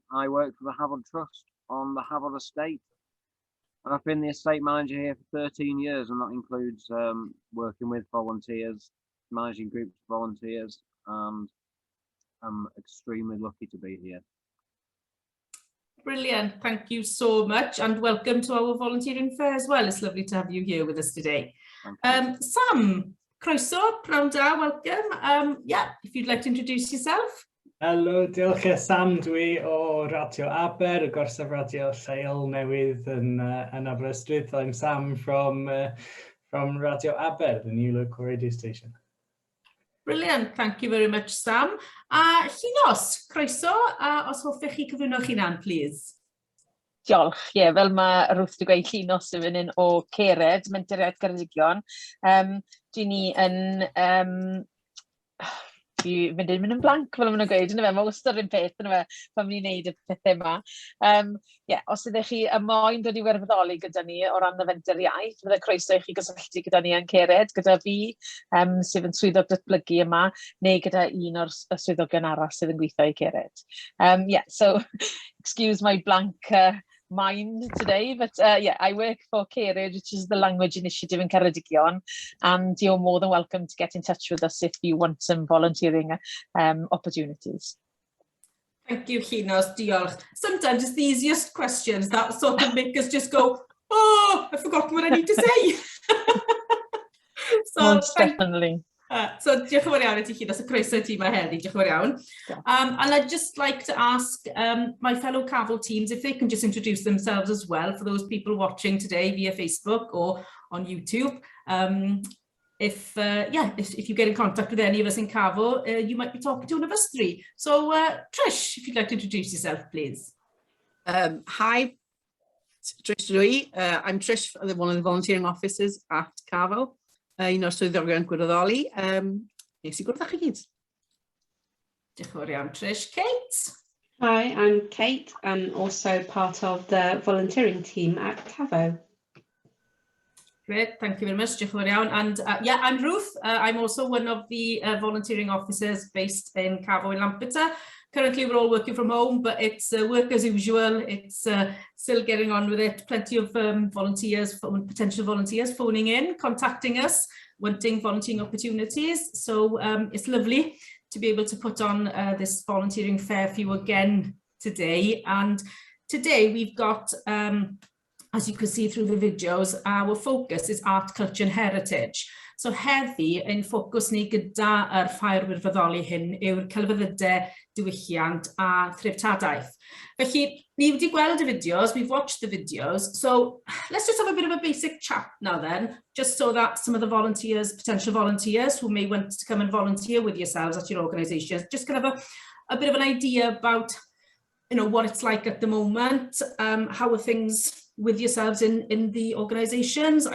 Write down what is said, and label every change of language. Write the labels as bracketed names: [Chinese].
[English] I work for the Havant Trust on the Havant Estate. And I've been the estate manager here for 13 years, and that includes working with volunteers, managing groups of volunteers, and I'm extremely lucky to be here. Brilliant, thank you so much, and welcome to our volunteering fair as well. It's lovely to have you here with us today. Sam, [Welsh] croeso, pnawn da, [English] welcome. Yeah, if you'd like to introduce yourself. [Welsh] Helo, diolch Sam dwi o Radio Aber, y gorsaf radio lleol newydd yn Aberystwyth. [English] I'm Sam from Radio Aber, the new local radio station. Brilliant, thank you very much, Sam. [Welsh] Llynos, croeso, os hoffech chi cyflwyno'ch hunan, please. Diolch, fel mae Ruth wedi gweud, Llynos yn fan hyn o Cered, Mentoriaeth Geredigion. Dwi ni yn... Fi'n mynd yn blanc fel maen nhw'n gweud, mae wastad yn peth pan ni'n gwneud y pethau yma. Os ydych chi moyn dod I wirfoddoli gyda ni o ran y fenteriaeth, byddai croeso I chi gysylltu gyda ni yn Cered, gyda fi, sydd yn swyddog datblygu yma, neu gyda un o'r swyddogion arall sydd yn gweithio I Cered. [English] So excuse my blank mind today, but I work for Cered, which is the language initiative in Ceredigion, and you're more than welcome to get in touch with us if you want some volunteering opportunities. Thank you, Llynos, diolch. Sometimes it's the easiest questions that sort of make us just go, oh, I've forgotten what I need to say. Most definitely. [Welsh] So, diolch yn fawr iawn I ti Llynos, y croeso ti yma heddi, diolch yn fawr iawn. [English] And I'd just like to ask my fellow Cafl teams if they can just introduce themselves as well for those people watching today via Facebook or on YouTube. If you get in contact with any of us in Cafl, you might be talking to one of us 3. So, Trish, if you'd like to introduce yourself, please. Hi, Trish Louis. I'm Trish, one of the volunteering officers at Cafl. [Welsh] Un o'r swyddogion Gwirfoddoli. Nes I gwrdd â chi gyd. Diolch yn fawr iawn, Trish. Kate? [English] Hi, I'm Kate, and also part of the volunteering team at Cavo. Great, thank you very much. [Welsh] Diolch yn fawr iawn. [English] And yeah, I'm Ruth. I'm also one of the volunteering officers based in Cafo in Lampeter. Currently, we're all working from home, but it's work as usual. It's still getting on with it. Plenty of volunteers, potential volunteers phoning in, contacting us, wanting volunteering opportunities. So it's lovely to be able to put on this volunteering fair for you again today. And today we've got, as you can see through the videos, our focus is art, culture and heritage. [Welsh] So heddi, ein ffocws ni gyda yr Ffair Gwirfoddoli hyn yw'r Celfyddydau, Diwylliant a Threftadaeth. Felly, ni wedi gweld y videos, [English] we've watched the videos, so let's just have a bit of a basic chat now then, just so that some of the volunteers, potential volunteers who may want to come and volunteer with yourselves at your organisations, just kind of a bit of an idea about, you know, what it's like at the moment, how are things with yourselves in the organisations?